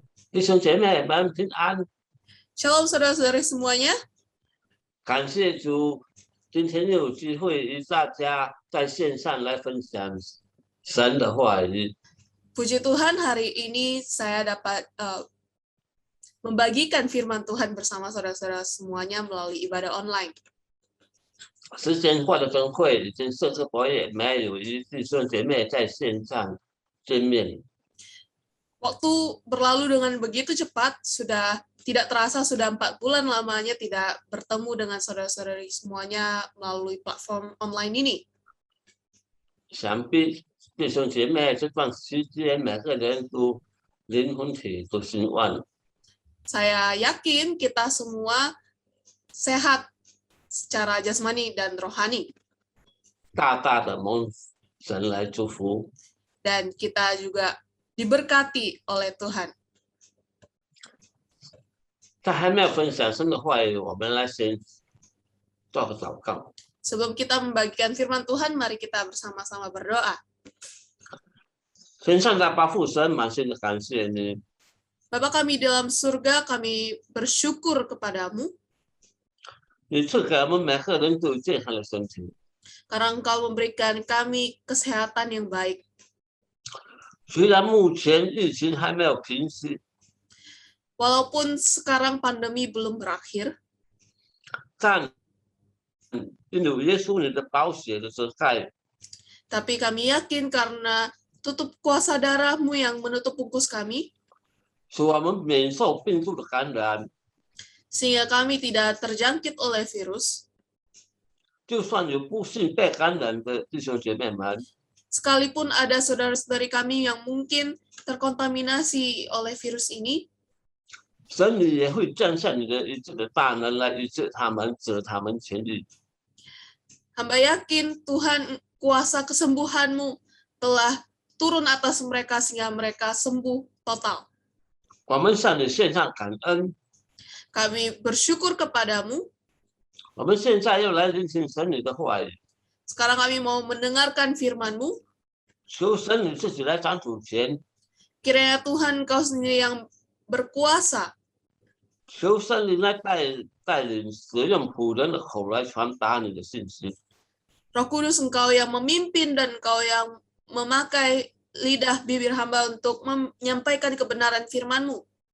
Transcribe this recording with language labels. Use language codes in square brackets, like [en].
[zh] 弟兄姐妹们平安。 [id] Shalom saudara-saudari semuanya. [zh] 感谢主，今天又有机会与大家在线上来分享神的话语。 [id] Puji Tuhan, hari ini saya dapat membagikan firman Tuhan bersama saudara-saudara semuanya melalui ibadah online. [zh] 时间过得真快，已经4个多月没有与弟兄姐妹在线上见面。 [id] Waktu berlalu dengan begitu cepat, sudah tidak terasa sudah 4 bulan lamanya tidak bertemu dengan saudara-saudari semuanya melalui platform online ini. [zh] 想必弟兄姐妹这段时间每个人都灵魂体都兴旺。 [id] Saya yakin kita semua sehat secara jasmani dan rohani. [zh] 大大的蒙神来祝福。 [id] Dan kita juga diberkati oleh Tuhan. [zh] 在还没有分享神的话语，我们来先做个祷告。 [id] Sebelum kita membagikan firman Tuhan, mari kita bersama-sama berdoa. [zh] 天上的爸父神，满心的感谢你。 [id] Bapa kami dalam surga, kami bersyukur kepadamu. [zh] 你赐给我们每个人都有健康的身体。 [id] Karena Engkau memberikan kami kesehatan yang baik. [zh] 虽然目前疫情还没有平息， [id] Walaupun sekarang pandemi belum berakhir, [zh] 但因有耶稣你的宝血的遮盖， [id] tapi kami yakin karena tutup kuasa darah-Mu yang menutup bungkus kami, [zh] 使我们免受病毒的感染。 [id] sehingga kami tidak terjangkit oleh virus. [zh] 就算有不幸被感染的弟兄姐妹们， [id] Sekalipun ada saudara-saudari kami yang mungkin terkontaminasi oleh virus ini, [zh] 神你也会降下你的医治的大能来医治他们，使他们痊愈。 [id] hamba yakin Tuhan kuasa kesembuhan-Mu telah turun atas mereka sehingga mereka sembuh total. [zh] 我们向你献上感恩。 [id] Kami bersyukur kepadamu. [zh] 我们现在又来聆听神你的话语， [id] Sekarang kami mau mendengarkan firman-Mu. [zh] 求神你自己来掌主权， [id] Kiranya Tuhan Engkau sendiri yang berkuasa. [zh] 求神你来带领使用仆人的口来传达你的信息。 [id] Roh Kudus Engkau yang memimpin dan Engkau yang memakai lidah bibir hamba untuk menyampaikan kebenaran firman-Mu.